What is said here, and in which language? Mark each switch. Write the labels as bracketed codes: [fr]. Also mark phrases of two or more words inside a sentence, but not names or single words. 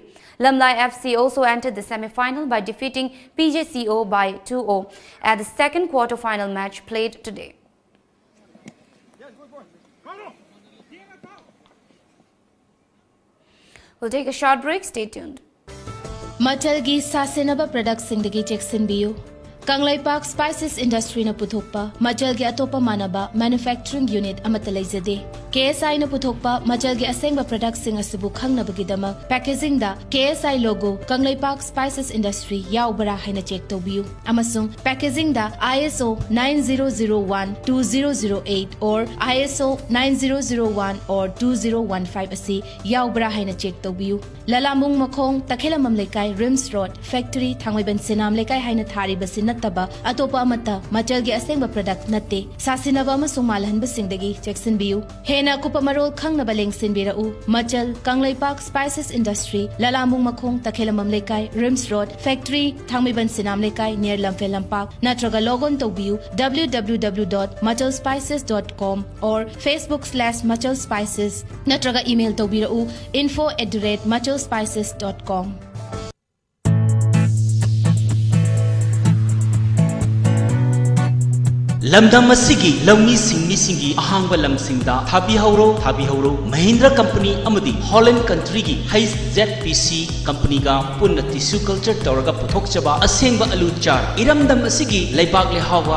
[en] Lamlai FC also entered the semi-final by defeating PJCO by 2-0 at the second quarter-final match played today. We'll take a short break. Stay tuned. [mni] Machalgi Sasenaba Products Sindagi Jackson Biu. Kanglai Park Spices Industry na puthokpa Machalgi atopa manaba [en] manufacturing unit [mni] amatalajade. KSI na puthokpa Machalgi asengba products sing asibu khangnabagidama packaging da KSI logo Kanglai Park Spices Industry yaubara haina check tobiu. Amasung packaging da ISO 9001-2008 or ISO 9001 or 2015 asi yaubara haina check tobiu. Lalamung Makong Takela Mamlekai Rims Road Factory Thangweban Sinam Lekai haina thari basin Taba atopa amata Machalgi asengba product natte sasinaba amasung malhan basingdagi Jackson Biu hena kupamarol khangnaba lengsinbirau Machal Kanglai Park Spices Industry Lalamung Makong Takhelamam Lekai Rims Road Factory Thangmiban Sinam Lekai near Lamfelam Park natraga logon tobiu www.machalspices.com or Facebook/machalspices natraga email tobirau info@machalspices.com. Lamdam asigi lawmi singgi ahangba lamsingda thabi hauro Mahindra company amadi Holland country gi Hayes ZPC company ga punna [en] tissue culture [mni] tawraga puthokchaba asengba alu char iramdam asigi leibak le hawa